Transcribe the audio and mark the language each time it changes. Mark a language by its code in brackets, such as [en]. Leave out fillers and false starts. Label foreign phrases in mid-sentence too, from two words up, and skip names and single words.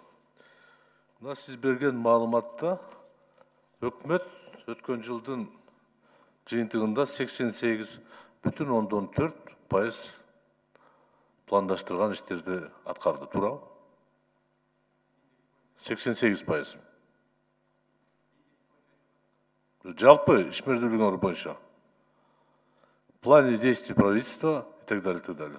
[ky] Мына сиз берген маалыматта өкмөт өткөн жылдын жыйынтыгында 88,4% пландаштырган иштерди аткарды, туурабы? 88%. Жалпы ишмердүүлүгүңөр боюнча. [ru] В плане действий правительства и так далее, и так далее.